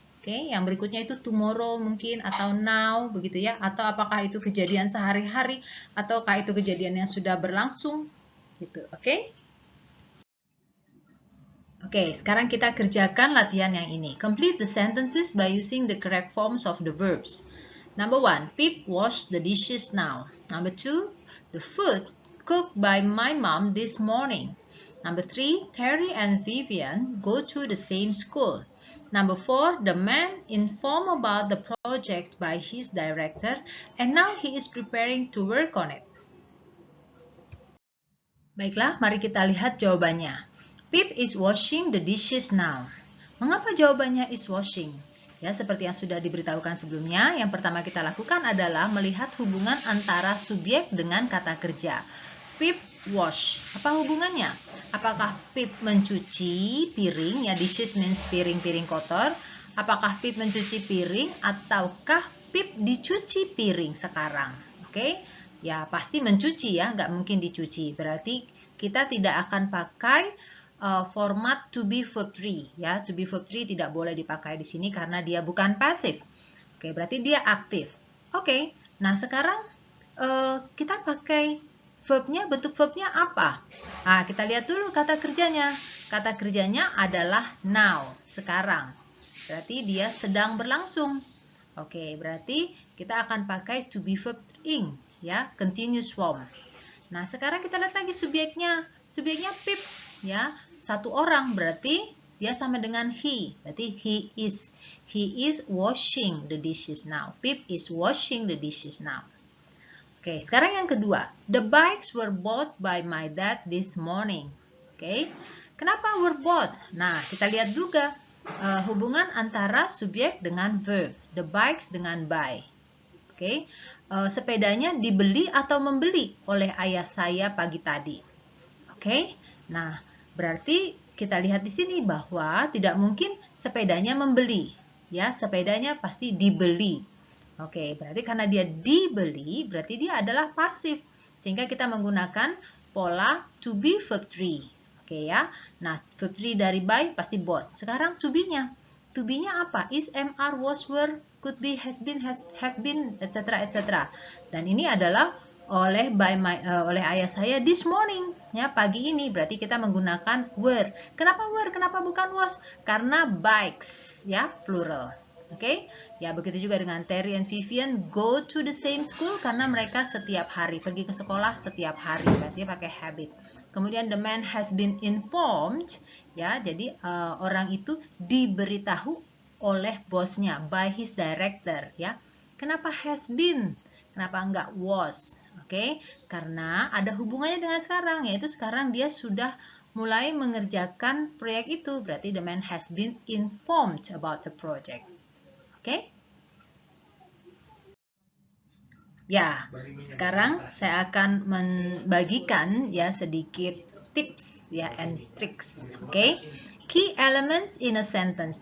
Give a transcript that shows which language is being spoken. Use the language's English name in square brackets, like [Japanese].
[Indonesian] Oke, yang berikutnya itu tomorrow mungkin atau now begitu ya, atau apakah itu kejadian sehari-hari ataukah itu kejadian yang sudah berlangsung gitu. Oke? Oke, sekarang kita kerjakan latihan yang ini. [English] Complete the sentences by using the correct forms of the verbs. Number 1, Pip washed the dishes now. Number 2, the food cooked by my mom this morning. Number 3, Terry and Vivian go to the same school. Number 4, the man informed about the project by his director and now he is preparing to work on it. [Indonesian] Baiklah, mari kita lihat jawabannya. [English] Pip is washing the dishes now. [Indonesian] Mengapa jawabannya is washing? Ya, seperti yang sudah diberitahukan sebelumnya, yang pertama kita lakukan adalah melihat hubungan antara subjek dengan kata kerja. Pip wash. Apa hubungannya? Apakah Pip mencuci piring? Ya, [English] dishes means [Indonesian] piring-piring kotor. Apakah Pip mencuci piring ataukah Pip dicuci piring sekarang? Oke? Ya, pasti mencuci ya, nggak mungkin dicuci. Berarti kita tidak akan pakai format to be verb 3 ya. To be verb 3 tidak boleh dipakai di sini karena dia bukan pasif. Oke, berarti dia aktif. Oke, nah sekarang kita pakai verbnya, bentuk verbnya apa? Nah, kita lihat dulu kata kerjanya. Kata kerjanya adalah now, sekarang. Berarti dia sedang berlangsung. Oke, berarti kita akan pakai to be verb ing, ya, continuous form. Nah, sekarang kita lihat lagi subjeknya. Subjeknya Pip, ya, satu orang, berarti dia sama dengan he. [English] Berarti he is washing the dishes now. Pip is washing the dishes now. [Indonesian] Oke, sekarang yang kedua. [English] The bikes were bought by my dad this morning. [Indonesian] Oke, kenapa were bought? Nah, kita lihat juga hubungan antara subjek dengan verb. The bikes dengan buy. Oke, sepedanya dibeli atau membeli oleh ayah saya pagi tadi. Oke, nah berarti kita lihat di sini bahwa tidak mungkin sepedanya membeli. Ya, sepedanya pasti dibeli. Oke, berarti karena dia dibeli, berarti dia adalah pasif. Sehingga kita menggunakan pola to be verb 3. Oke ya. Nah, verb 3 dari buy pasti bought. Sekarang to be-nya. To be-nya apa? [English] Is, am, are, was, were, could be, has been, have been, etc. etc. [Indonesian] Dan ini adalah oleh ayah saya this morning, ya, pagi ini. Berarti kita menggunakan were. Kenapa were? Kenapa bukan was? Karena bikes, ya, plural. Oke, ya begitu juga dengan [English] Terry and Vivian go to the same school [Indonesian] karena mereka setiap hari pergi ke sekolah setiap hari, berarti pakai habit. Kemudian [English] the man has been informed, [Indonesian] ya, jadi orang itu diberitahu oleh bosnya [English] by his director, [Indonesian] ya. Kenapa has been? Kenapa enggak was? Oke, karena ada hubungannya dengan sekarang, yaitu sekarang dia sudah mulai mengerjakan proyek itu, berarti [English] the man has been informed about the project. [Indonesian] Oke? Ya, sekarang saya akan membagikan ya sedikit tips ya and tricks. Oke? [English] Key elements in a sentence.